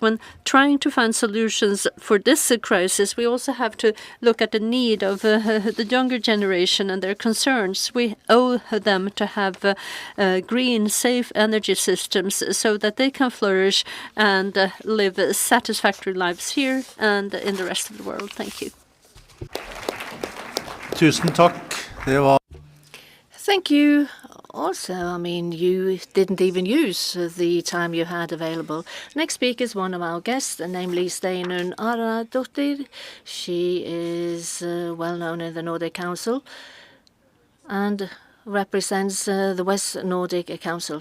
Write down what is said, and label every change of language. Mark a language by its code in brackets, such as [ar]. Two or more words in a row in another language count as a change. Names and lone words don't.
[en] When trying to find solutions for this crisis, we also have to look at the need of the younger generation and their concerns. We owe them to have green, safe energy systems so that they can flourish and live satisfactory lives here and in the rest of the world. Thank you. [no] Tusen takk. Det var [en] Thank you. Also, I mean, you didn't even use the time you had available. Next speaker is one of our guests, namely Steinunn Aradottir. She is well known in the Nordic Council and represents the West Nordic Council.